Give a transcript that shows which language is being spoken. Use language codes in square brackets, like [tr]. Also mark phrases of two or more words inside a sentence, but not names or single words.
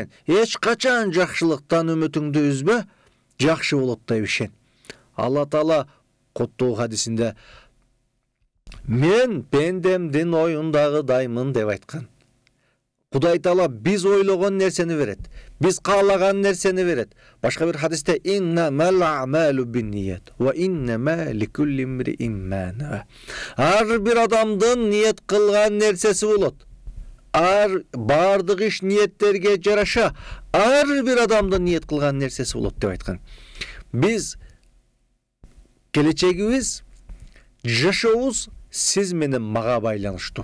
[ky] Эч качан жакшылыктан үмүтүңдү үзбө, жакшы болот деп ишен. Алла Таала куттуу хадисинде мен пендемдин оюндагыдаймын деп айткан. Кудай Таала биз ойлогон нерсени берет. Биз каалаган нерсени берет. Башка бир хадисте [ar] إنما الأعمال بالنية وإنما لكل امرئ ما نوى. [ky] Ар бир адамдын ниет кылган нерсеси болот. бардык иш ниеттерге жараша ар бир адамдын ниет кылган нерсеси болот деп айткан. Биз келечегибиз, жашообуз сиз менен мага байланыштуу.